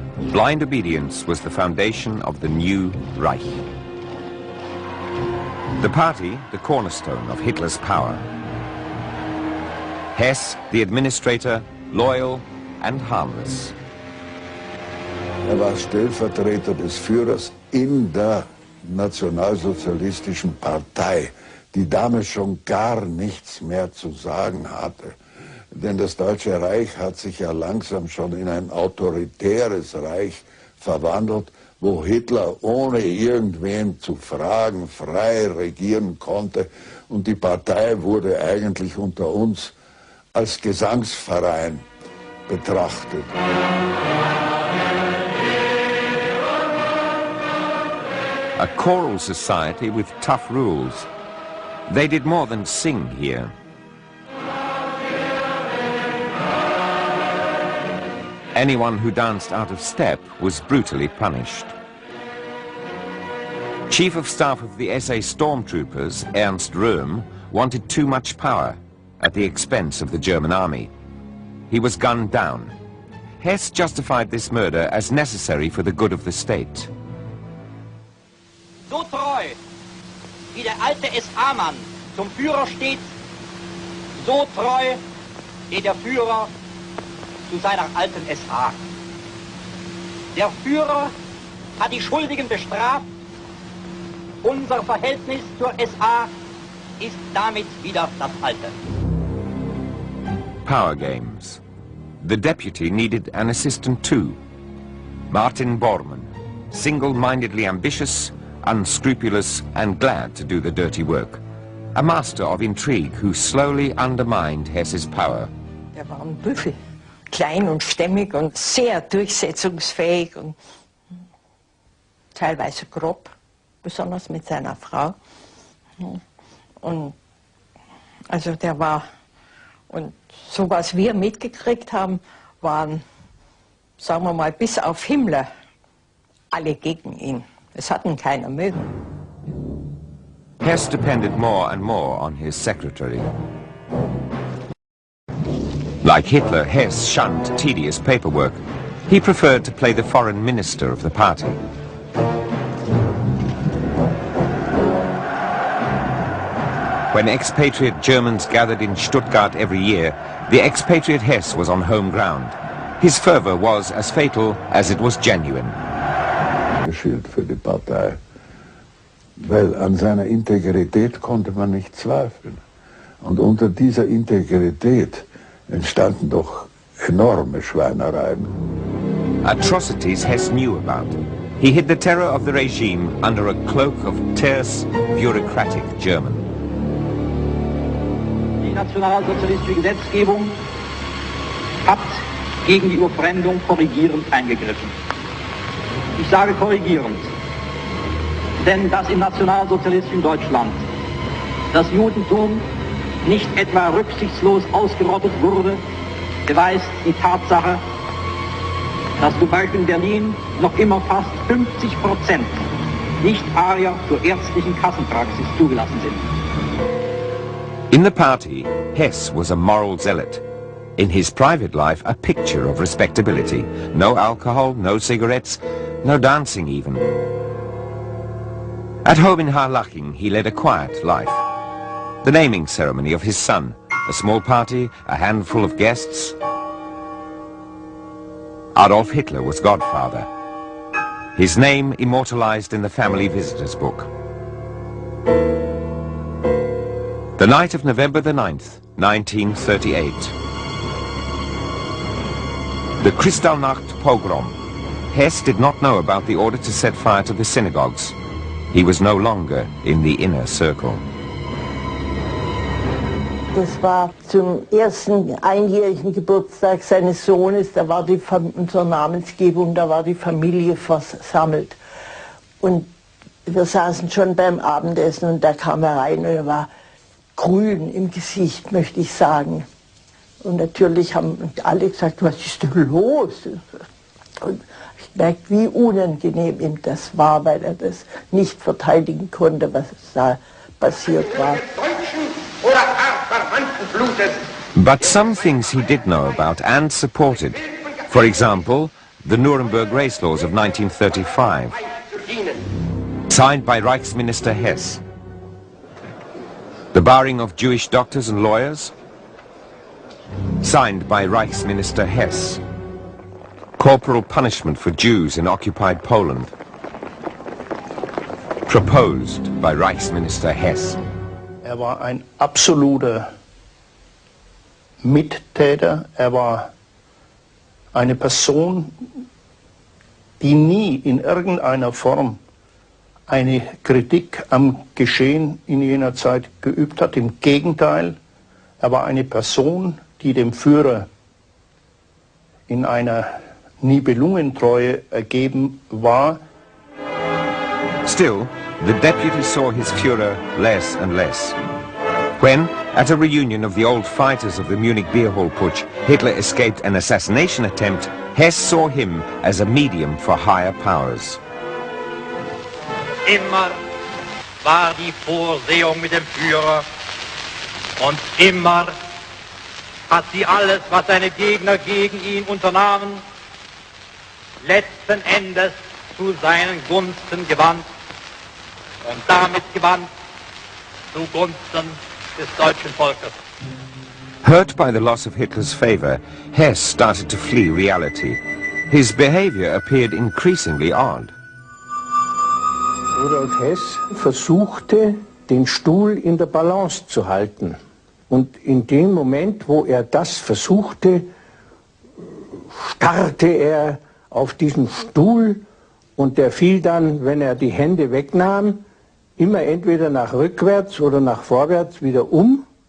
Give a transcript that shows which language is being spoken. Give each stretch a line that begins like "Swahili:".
English: Blind obedience was the foundation of the new Reich. The party, the cornerstone of Hitler's power. Hess, the administrator, loyal and harmless.
German: War Stellvertreter des Führers in der Nationalsozialistischen Partei, die damals schon gar nichts mehr zu sagen hatte. Denn das Deutsche Reich hat sich ja langsam schon in ein autoritäres Reich verwandelt, wo Hitler ohne irgendwen zu fragen frei regieren konnte. Und die Partei wurde eigentlich unter uns als Gesangsverein betrachtet.
English: A choral society with tough rules. They did more than sing here. Anyone who danced out of step was brutally punished. Chief of Staff of the SA stormtroopers, Ernst Röhm, wanted too much power at the expense of the German army. He was gunned down. Hess justified this murder as necessary for the good of the state.
German: So treu, wie der alte SA-Mann zum Führer steht, so treu steht der Führer zu seiner alten SA. Der Führer hat die Schuldigen bestraft. Unser Verhältnis zur SA ist damit wieder das alte.
English: Power games. The deputy needed an assistant too. Martin Bormann, single-mindedly ambitious, unscrupulous and glad to do the dirty work. A master of intrigue who slowly undermined Hess's power.
German: Er war ein Büffel, klein und stämmig und sehr durchsetzungsfähig und teilweise grob, besonders mit seiner Frau. Und also der war, und so was wir mitgekriegt haben, waren, sagen wir mal, bis auf Himmler alle gegen ihn. Es hat ihn keiner mögen.
English: Hess depended more and more on his secretary. Like Hitler, Hess shunned tedious paperwork. He preferred to play the foreign minister of the party. When expatriate Germans gathered in Stuttgart every year, the expatriate Hess was on home ground. His fervor was as fatal as it was genuine.
German: Schild für die Partei, weil an seiner Integrität konnte man nicht zweifeln. Und unter dieser Integrität entstanden doch enorme Schweinereien.
English: Atrocities Hess knew about. He hid the terror of the regime under a cloak of terse, bureaucratic German.
German: Die nationalsozialistische Gesetzgebung hat gegen die Überfremdung korrigierend eingegriffen. Ich sage korrigierend, denn dass im nationalsozialistischen Deutschland das Judentum nicht etwa rücksichtslos ausgerottet wurde, beweist die Tatsache, dass zum Beispiel in Berlin noch immer fast 50% Nicht-Arier zur ärztlichen Kassenpraxis zugelassen sind.
English: In the party, Hess was a moral zealot. In his private life, a picture of respectability. No alcohol, no cigarettes, no dancing even. At home in Harlaching, he led a quiet life. The naming ceremony of his son, a small party, a handful of guests. Adolf Hitler was godfather. His name immortalized in the family visitors book. The night of November the 9th, 1938. The Kristallnacht pogrom. Hess did not know about the order to set fire to the synagogues. He was no longer in the inner circle.
German: Das war zum ersten einjährigen Geburtstag seines Sohnes, da war zur Namensgebung, da war die Familie versammelt. Und wir saßen schon beim Abendessen und da kam er rein und er war grün im Gesicht, möchte ich sagen. Und natürlich haben alle gesagt, was ist denn los? Und ich merkte, wie unangenehm ihm das war, weil er das nicht verteidigen konnte, was da passiert war.
English: But some things he did know about and supported. For example, the Nuremberg race laws of 1935, signed by Reichsminister Hess. The barring of Jewish doctors and lawyers, signed by Reichsminister Hess. Corporal punishment for Jews in occupied Poland, proposed by Reichsminister Hess.
German: Er war ein absoluter Mittäter, er war eine Person, die nie in irgendeiner Form eine Kritik am Geschehen in jener Zeit geübt hat. Im Gegenteil, er war eine Person, die dem Führer in einer Nibelungentreue ergeben war.
English: Still, the deputy saw his Führer less and less. When, at a reunion of the old fighters of the Munich beer hall putsch, Hitler escaped an assassination attempt, Hess saw him as a medium for higher powers.
German: Immer war die Vorsehung mit dem Führer und immer hat sie alles, was seine Gegner gegen ihn unternahmen, letzten Endes zu seinen Gunsten gewandt und damit gewandt zugunsten des deutschen Volkes.
English: Hurt by the loss of Hitler's favor, Hess started to flee reality. His behavior appeared increasingly odd.
German: Rudolf Hess versuchte, den Stuhl in der Balance zu halten. Und in dem Moment, wo er das versuchte, starrte er auf diesen Stuhl und der fiel dann, wenn er die Hände wegnahm, immer entweder nach rückwärts oder nach vorwärts wieder um.